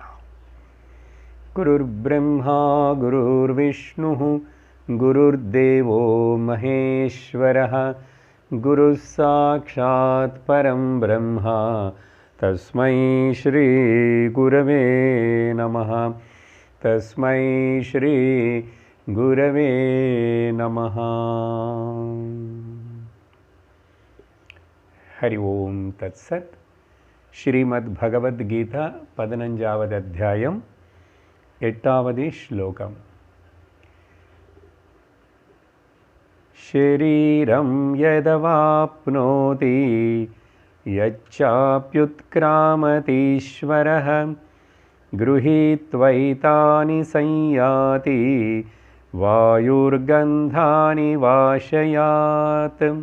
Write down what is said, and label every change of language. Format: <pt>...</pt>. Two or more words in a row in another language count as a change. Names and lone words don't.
<sa>गुरुर्ब्रह्मा गुरुर्विष्णुः गुरुर्देवो महेश्वरः गुरुः साक्षात् परं ब्रह्म तस्मै श्री गुरवे नमः। तस्मै श्री गुरवे नमः। हरि ओम तत्सत्।</sa> <ta>श्रीमद्भगवद्गीता 15வது அத்தியாயம் 8வது श्लोकम्।</ta> <sa>शरीरं यदवाप्नोति यच्चाप्युत्क्रामतीश्वरः गृहीत्वैतानि संयाति वायुर्गन्धानि वाशयात्।</sa>